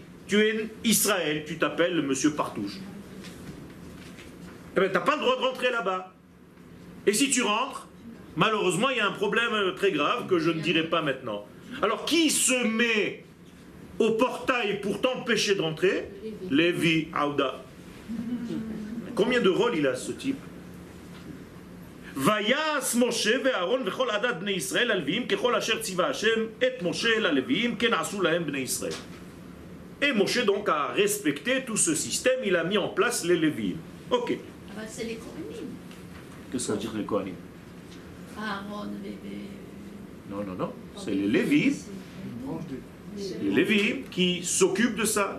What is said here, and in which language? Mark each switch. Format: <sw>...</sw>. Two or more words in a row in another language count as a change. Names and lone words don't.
<fr>Tu es Israël, tu t'appelles Monsieur Partouche. Eh bien, tu n'as pas le droit de rentrer là-bas. Et si tu rentres, malheureusement, il y a un problème très grave que je ne dirai pas maintenant. Alors, qui se met au portail pour t'empêcher de rentrer? Lévi, Aouda. Combien de rôles il a ce type?</fr> <he>ויעש משה ואהרן וכל עדת בני ישראל ללוים ככל אשר צוה השם את משה ללוים כן עשו להם בני ישראל.</he> <fr>Et Moshe donc a respecté tout ce système, il a mis en place les Léviim. Ok. Ah bah c'est les Kohanim. Qu'est-ce que ça veut dire les Kohanim? Aaron, bébé. Non, c'est les Léviim. Les Léviim qui s'occupent de ça.</fr>